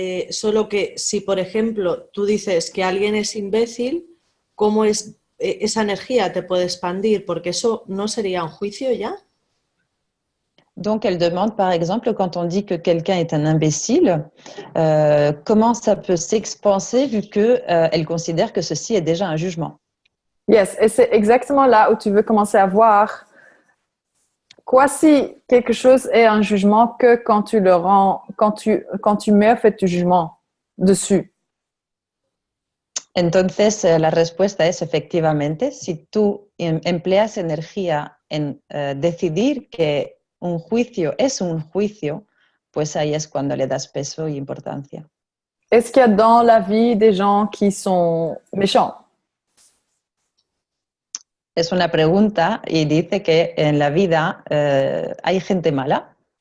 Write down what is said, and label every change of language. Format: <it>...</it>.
<es>Solo que si, por ejemplo, tú dices que alguien es imbécil, ¿cómo esa energía te puede expandir? Porque eso no sería un juicio ya.</es> <fr>Donc, elle demande, par exemple, quand on dit que quelqu'un est un imbécile, comment ça peut s'expanser vu qu'elle considère que ceci est déjà un jugement. Yes, et c'est exactement là où tu veux commencer à voir quoi si quelque chose est un jugement que quand tu le rends, quand tu mets en fait du jugement dessus.</fr> <es>Entonces, la respuesta es efectivamente, si tú empleas energía en decidir que un juicio es un juicio, pues ahí es cuando le das peso y importancia.</es> <fr>Est-ce qu'il y a dans la vie des gens qui sont méchants?</fr> <es>Es una pregunta y dice que en la vida hay gente mala.</es>